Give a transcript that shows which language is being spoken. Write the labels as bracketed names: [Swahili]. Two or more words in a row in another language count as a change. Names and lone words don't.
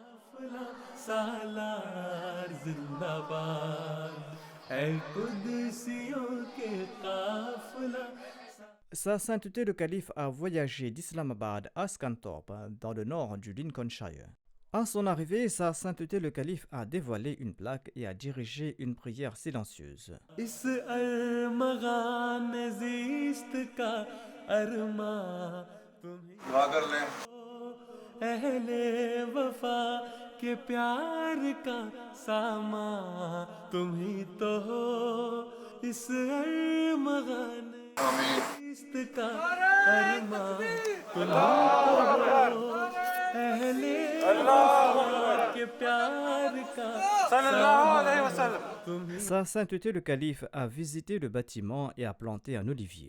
[French] Sa Sainteté le Calife a voyagé d'Islamabad à Scunthorpe, dans le nord du Lincolnshire. À son arrivée, Sa Sainteté le Calife a dévoilé une plaque et a dirigé une prière silencieuse. [Hindi] दुआ कर लें. अहले वफा के प्यार का सामा तुम ही तो हो, इस अरमान का अरमा तुम ही तो हो, अहले वफा के प्यार का सामा. [French] Sa Sainteté le Calife a visité le bâtiment et a planté un olivier.